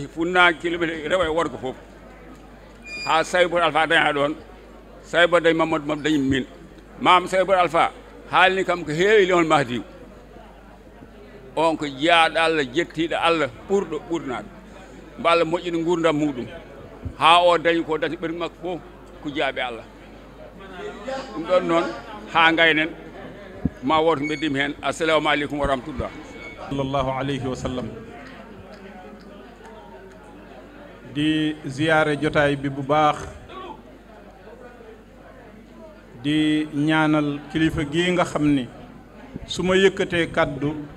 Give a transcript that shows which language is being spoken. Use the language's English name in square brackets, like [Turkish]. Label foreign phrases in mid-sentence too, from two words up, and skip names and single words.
[Fula] funnague kilométre rewa e worgo foof ha Saybou Alpha daña ɗon Saybou dañi Mamadou mam dañi min Mame Saybou Alpha haalni kam ko heewi Limamul Mahdiou on ko jeyaɗo Allah jettiɗo Allah ɓurɗo ɓurnade mbo Allah moƴƴina gurdam muɗum ha o dañi ko dati ɓerɗi makko fof ko jaaɓe Allah ɗum ɗon noon ha gaynen ma woto beddima hen [Arabic] السلام عليكم ورحمة الله صلى الله عليه وسلم [Wolof] di ziyaare jotaay bi bu baax di ñaanal kilifa gii nga xam ni su ma yëkkatee kàddu